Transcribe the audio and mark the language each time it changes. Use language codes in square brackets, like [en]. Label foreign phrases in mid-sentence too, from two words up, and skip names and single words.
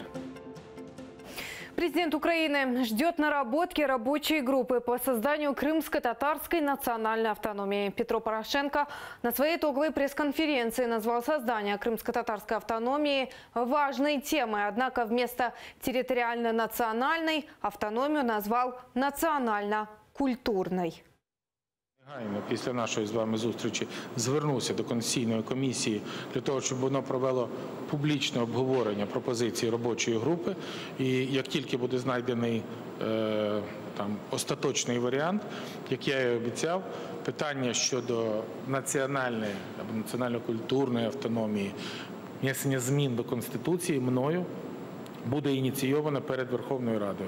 [ru] Президент Украины ждет наработки рабочей группы по созданию крымско-татарской национальной автономии. Петро Порошенко на своей итоговой пресс-конференции назвал создание крымско-татарской автономии важной темой. Однако вместо территориально-национальной автономию назвал национально-культурной. [uk] Після нашої з вами зустрічі звернувся до Конституційної комісії для того, щоб воно провело публічне обговорення пропозицій робочої групи. І як тільки буде знайдений остаточний варіант, як я і обіцяв, питання щодо національної або національно-культурної автономії, внесення змін до Конституції мною буде ініційовано перед Верховною Радою.